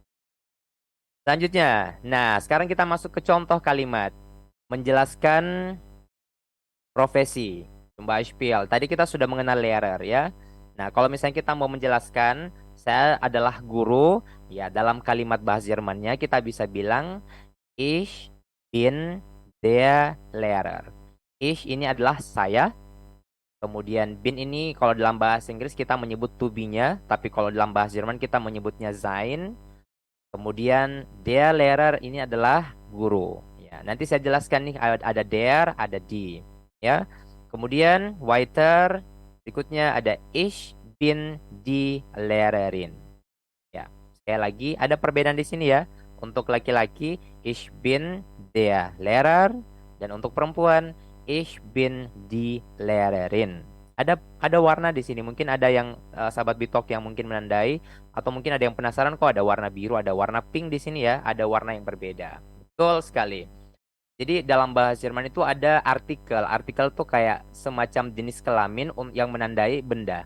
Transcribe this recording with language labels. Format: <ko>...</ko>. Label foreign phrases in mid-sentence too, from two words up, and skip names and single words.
<id>Selanjutnya, nah sekarang kita masuk ke contoh kalimat menjelaskan profesi. Beispiel. Tadi kita sudah mengenal Lehrer ya. Nah, kalau misalnya kita mau menjelaskan saya adalah guru, ya dalam kalimat bahasa Jermannya kita bisa bilang</id> <de>ich bin der Lehrer.</de> <id>Ich ini adalah saya. Kemudian bin ini kalau dalam bahasa Inggris kita menyebut</id> <en>to be-</en> <id>nya, tapi kalau dalam bahasa Jerman kita menyebutnya sein. Kemudian</id> <de>der Lehrer</de> <id>ini adalah guru. Ya, nanti saya jelaskan nih ada der, ada die, ya. Kemudian weiter berikutnya ada</id> <de>ich bin die Lehrerin.</de> <id>Ya, sekali lagi ada perbedaan di sini ya. Untuk laki-laki</id> <de>ich bin der Lehrer</de> <id>dan untuk perempuan</id> <de>ich bin die Lehrerin.</de> <id>Ada warna di sini. Mungkin ada yang sahabat Bitok yang mungkin menandai atau mungkin ada yang penasaran kok ada warna biru, ada warna pink di sini ya, ada warna yang berbeda. Betul sekali. Jadi dalam bahasa Jerman itu ada artikel. Artikel tuh kayak semacam jenis kelamin yang menandai benda.</id>